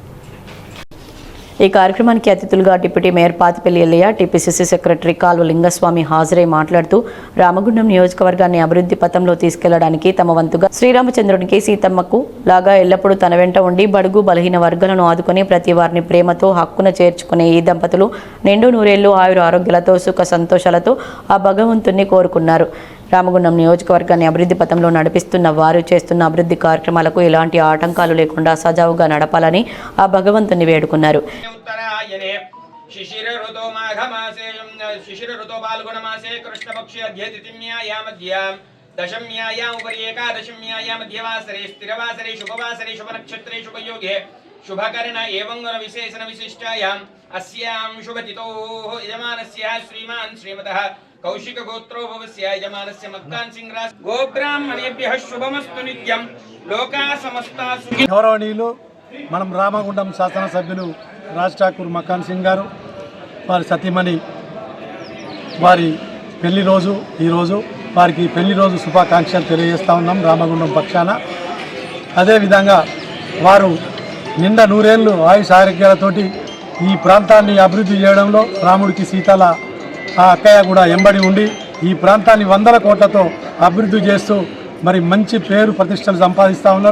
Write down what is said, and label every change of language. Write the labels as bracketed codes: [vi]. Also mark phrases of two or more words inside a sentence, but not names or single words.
[te] ఈ కార్యక్రమానికి అతిథులుగా [en] Deputy Mayor [te] పాతిపల్లి ఎల్లయ్య, [en] TPCC Secretary [te] కాల్వ లింగస్వామి హాజరై మాట్లాడుతూ రామగుండం నియోజకవర్గాన్ని అభివృద్ధి పథంలో తీసుకెళ్లడానికి తమ వంతుగా శ్రీరామచంద్రునికి సీతమ్మకు లాగా ఎల్లప్పుడూ తన వెంట ఉండి బడుగు బలహీన వర్గాలను ఆదుకుని ప్రతి వారిని ప్రేమతో హక్కున చేర్చుకునే ఈ దంపతులు నిండు నూరేళ్లు ఆయుర ఆరోగ్యాలతో సుఖ సంతోషాలతో ఆ భగవంతుణ్ణి కోరుకున్నారు. రామగుండం నియోజకవర్గాన్ని అభివృద్ధి పథంలో నడిపిస్తున్న వారు చేస్తున్న అభివృద్ధి కార్యక్రమాలకు ఎలాంటి ఆటంకాలు లేకుండా సజావుగా నడపాలని ఆ భగవంతుని వేడుకున్నారు. [sa] शिशिर ऋतो माघ मासे शिशिर ऋतो फाल्गुन मासे कृष्ण पक्ष अध्यतिथ्यायां मध्यां दशम्यायां उपरि एकादशम्यायां मध्यवासरे स्थिरवासरे शुभवासरे शुभनक्षत्रे शुभयोगे शुभकर्ण एवं गुणविशेषण विशिष्टायाम् अस्यां शुभतिथोः यजमानस्य श्रीमान् श्रीमतः कौशिक गोत्रो भवस्य यजमानस्य मक्कान् सिंह राज गोब्राह्मणेभ्यः शुभमस्तु नित्यं लोकाः समस्ताः सुखिनः. [te] గౌరవనీయులు మనం రామగుండం శాసనసభ్యులు రాజ్ ఠాకూర్ మక్కాన్ సింగ్ గారు వారి సతీమణి వారి పెళ్లి రోజు ఈరోజు వారికి పెళ్లి రోజు శుభాకాంక్షలు తెలియజేస్తూ ఉన్నాం రామగుండం పక్షాన. అదేవిధంగా వారు నిండా నూరేళ్ళు ఆయుష్ ఆరోగ్యాలతోటి ఈ ప్రాంతాన్ని అభివృద్ధి చేయడంలో రాముడికి సీతల ఆ అక్కయ్య కూడా ఎంబడి ఉండి ఈ ప్రాంతాన్ని 100 కోట్లతో అభివృద్ధి చేస్తూ మరి మంచి పేరు ప్రతిష్టలు సంపాదిస్తూ ఉన్నారు.